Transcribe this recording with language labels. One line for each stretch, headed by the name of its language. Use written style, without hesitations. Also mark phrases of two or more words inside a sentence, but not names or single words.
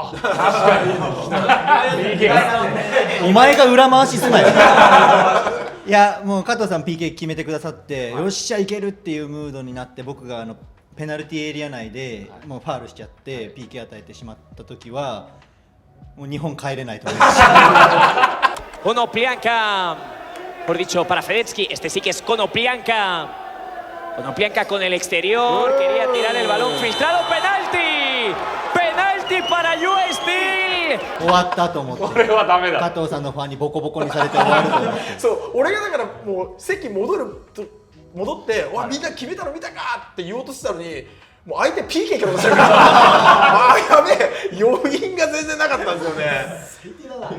Japanese: 確かにお前が裏回しすなよいやもう加藤さん PK 決めてくださって、よっしゃいけるっていうムードになって、僕がペナルティーエリア内でもうファウルしちゃって PK 与えてしまった時はもう日本帰れないと思いました。
Spanish: Konoplyanka, por dicho para Fedetsky, este sí que es Konoplyanka. Konoplyanka con el exterior, quería tirar el balón filtrado, penalti, penalti para USD.
Japanese: 終わったと思って、これはダメだ。加藤さんのファンにボコボコにされて終わると思って。そう俺がだからもう席戻って「おいみんな決めたの見たか!」って言おうとしてたのに、もう相手 PK 蹴ろうとしてるからあーやべえ、余韻が全然なかったんですよね。